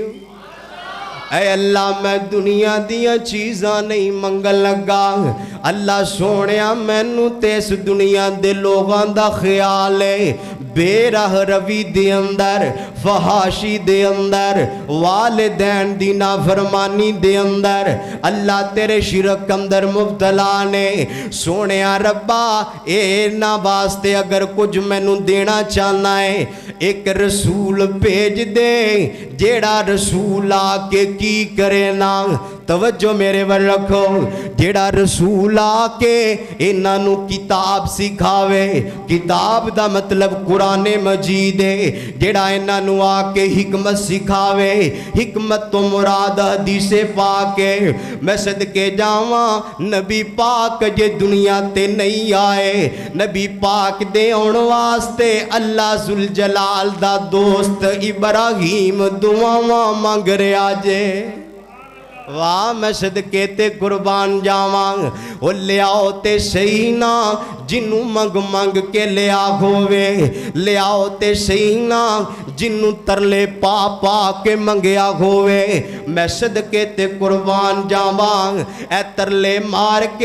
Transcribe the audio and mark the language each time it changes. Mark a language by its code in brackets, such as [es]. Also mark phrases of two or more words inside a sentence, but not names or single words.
[pa] اے اللہ میں دنیا دیا چیزاں نہیں منگن لگا، اللہ سونیا مینو تے اس دنیا دے لوگاں دا خیال ہے، بے راہ روی دے اندر، فحاشی دے اندر، والدین دی نافرمانی دے اندر، اللہ تیرے شرک اندر مبتلا نے۔ سونیا ربا اے نا واسطے اگر کچھ مینو دینا چاہنا ہے، ایک رسول بھیج دے جیڑا رسول آکے کی کرے نا۔ توجہ میرے ور رکھو، جیڑا رسول آکے انہوں کتاب سکھاوے، کتاب دا مطلب قرآن مجید ہے، جیڑا انہوں آکے حکمت سکھاوے، حکمت تو مراد حدیث پاک ہے۔ میں صدقے جاواں نبی پاک جے دنیا تے نہیں آئے، نبی پاک دے اون واسطے اللہ ذوالجلال دا دوست ابراہیم دعاواں مانگ رہا جے۔ واہ میں صدقے تے قربان جاواں او لیاؤ تے سہی نا جنہوں منگ منگ کے لیا ہووے لیاؤ تے سہی نا جنہوں ترلے پا پا کے منگیا ہووے میں صدقے تے قربان جاواں اے ترلے مار کے